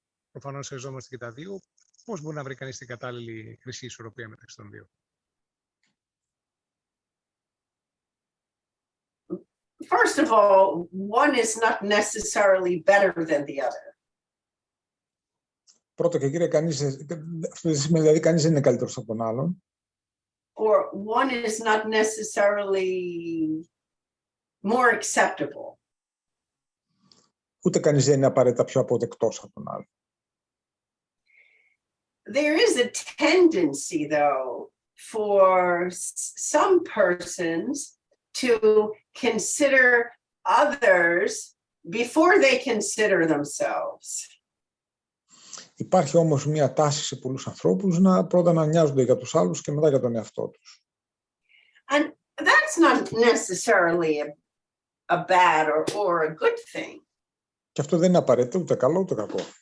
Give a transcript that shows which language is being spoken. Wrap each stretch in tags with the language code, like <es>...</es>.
<el>Προφανώς χρειαζόμαστε και τα δύο. Πώς μπορεί να βρει κανείς την κατάλληλη χρυσή ισορροπία μεταξύ των δύο?</el> <en>First of all, one is not necessarily better than the other.</en> <el>Πρώτα και κύριε, δηλαδή κανείς δεν είναι καλύτερος από τον άλλον.</el> <en>Or one is not necessarily more acceptable.</en> <el>Ούτε κανείς δεν είναι απαραίτητα πιο αποδεκτός από τον άλλον.</el> <en>There is a tendency, though, for some persons to consider others before they consider themselves.</en> <el>Υπάρχει όμως μια τάση σε πολλούς ανθρώπους πρώτα να νοιάζονται για τους άλλους και μετά για τον εαυτό τους.</el> <en>And that's not necessarily a bad or a good thing.</en> <el>Και αυτό δεν είναι απαραίτητο ούτε καλό ούτε κακό.</el>